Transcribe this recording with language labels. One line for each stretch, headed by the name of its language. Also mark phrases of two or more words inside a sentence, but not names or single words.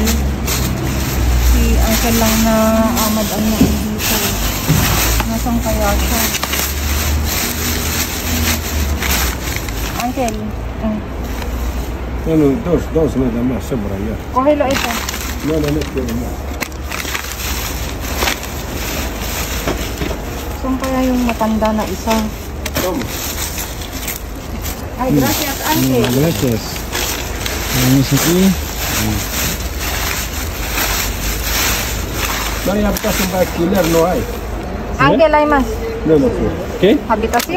Filipino: Si uncle lang na amad ang dito. Nasaan kaya siya? Uncle.
Spanish: No, dos nada más, sobra ya.
Filipino: Kohelo ito.
Spanish: No quiero más.
Filipino: Saan kaya yung matanda na isa?
Spanish: Toma. Ay, gracias, uncle. Gracias. Vamos aquí. No hay habitación para alquiler, no hay. Uncle, hay más. No. ¿Qué? Habitación.